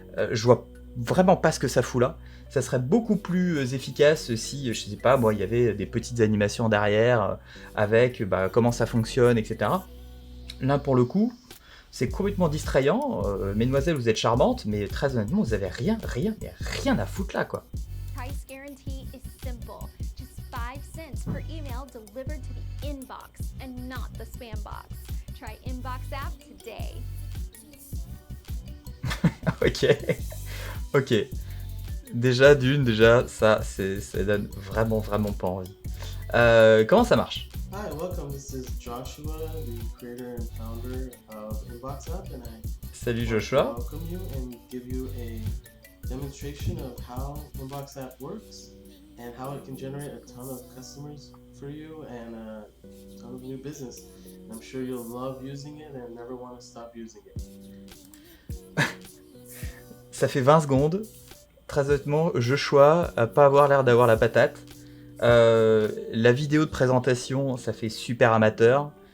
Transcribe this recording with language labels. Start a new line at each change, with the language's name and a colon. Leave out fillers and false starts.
French: Je vois vraiment pas ce que ça fout là. Ça serait beaucoup plus efficace si, je sais pas, moi, il y avait des petites animations derrière avec comment ça fonctionne, etc. Là, pour le coup, c'est complètement distrayant. Mesdemoiselles, vous êtes charmantes, mais très honnêtement, vous avez rien à foutre là, quoi.
English: Price guarantee is simple, just 5 cents for email delivered to the inbox and not the spam box. Try Inbox app today.
French: Ok, ok. Déjà, ça donne vraiment pas envie. Comment ça marche?
English: Hi, welcome. This is Joshua, the creator and founder of Inbox App, and I
French: Salut
English: want to Joshua. welcome you and give you a demonstration of how Inbox App works and how it can generate a ton of customers for you and a ton of new business. And I'm sure you'll love using it and never want to stop using it.
French: Ça fait 20 secondes. Très honnêtement, Joshua a pas avoir l'air d'avoir la patate. La vidéo de présentation, ça fait super amateur.